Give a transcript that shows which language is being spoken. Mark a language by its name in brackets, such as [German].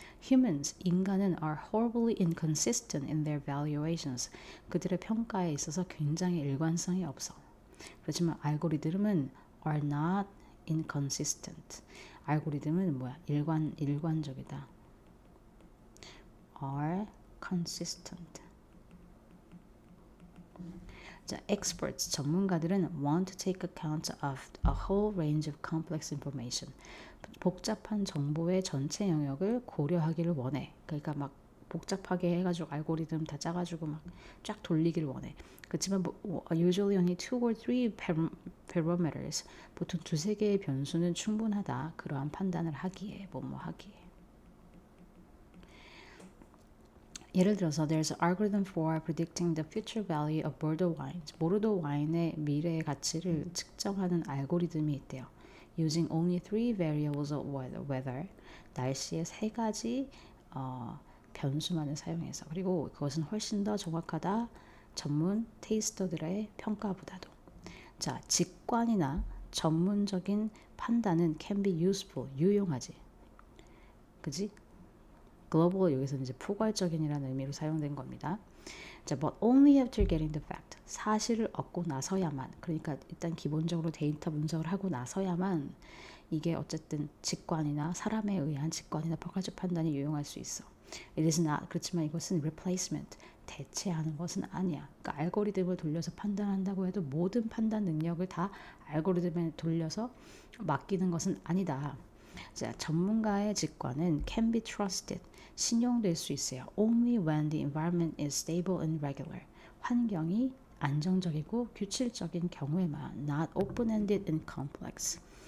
[English] Humans, [Korean] 인간은 [English] are horribly inconsistent in their valuations. [Korean] 그들의 평가에 있어서 굉장히 일관성이 없어. 그렇지만 알고리즘은 [English] are not inconsistent. [Korean] 알고리즘은 뭐야? 일관적이다. [English] are consistent. 자, experts, [Korean] 전문가들은 [English] want to take account of a whole range of complex information. [Korean] 복잡한 정보의 전체 영역을 고려하기를 원해. 그러니까 막 복잡하게 해가지고 알고리즘 다 짜가지고 막 쫙 돌리기를 원해. 그렇지만 [English] usually only 2 or 3 parameters. [Korean] 보통 2-3개의 변수는 충분하다. 그러한 판단을 하기에, 하기에. 예를 들어서 [English] there's an algorithm for predicting the future value of Bordeaux wines. [Korean] 보르도 와인의 미래의 가치를 측정하는 알고리즘이 있대요. [English] Using only 3 variables of weather, [Korean] 날씨의 3가지 변수만을 사용해서. 그리고 그것은 훨씬 더 정확하다. 전문 테이스터들의 평가보다도. 자, 직관이나 전문적인 판단은 [English] can be useful, [Korean] 유용하지. 그지? global 여기서 이제 포괄적인이라는 의미로 사용된 겁니다. [English] 자, but only after getting the fact. [Korean] 사실을 얻고 나서야만. 그러니까 일단 기본적으로 데이터 분석을 하고 나서야만 이게 어쨌든 직관이나 사람에 의한 직관이나 포괄적 판단이 유용할 수 있어. [English] It is not. [Korean] 그렇지만 이것은 replacement. 대체하는 것은 아니야. 그러니까 알고리즘을 돌려서 판단한다고 해도 모든 판단 능력을 다 알고리즘에 돌려서 맡기는 것은 아니다. 자, 전문가의 직관은 [English] can be trusted. [Korean] 신용될 수 있어요. [English] Only when the environment is stable and regular. [Korean] 환경이 안정적이고 규칙적인 경우에만. [English] Not open-ended and complex.